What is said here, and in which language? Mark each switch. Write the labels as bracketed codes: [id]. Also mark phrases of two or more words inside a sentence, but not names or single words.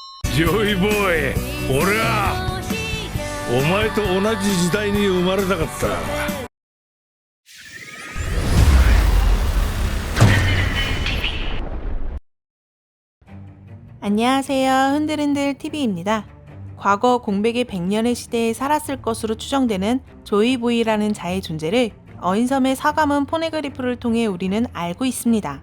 [ja] ジョイボーイ、俺はお前と同じ時代に生まれたかった。 [ko] 안녕하세요. 흔들흔들 TV입니다. 과거 공백의 100년의 시대에 살았을 것으로 추정되는 조이보이라는 자의 존재를 어인섬의 사과문 포네그리프를 통해 우리는 알고 있습니다.